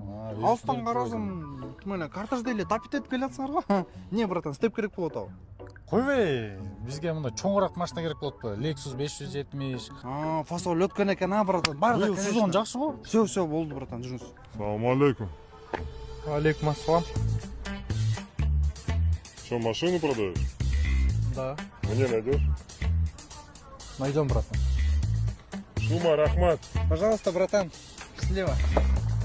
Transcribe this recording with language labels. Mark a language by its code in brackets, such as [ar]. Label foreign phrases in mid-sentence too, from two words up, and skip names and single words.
[ky] Алыстан карасам, мына картажда эле тапит этип келатсыңарбы? Не, братан, степ керек болот абы. Койбой, бизге мындай чоңураак машина керек болот. Lexus 570. Фасол өткөн экен, братан. Бар да, Бул сезон жакшы го. Все, болду, братан, жүрүңүз. Салам алейкум. Алейкум ассалам. [ru] Что, машину продаешь? Да. Мне найдешь? Найдем, братан. [ky] Шума, Рахмат. [ru] Пожалуйста, братан. Счастливо.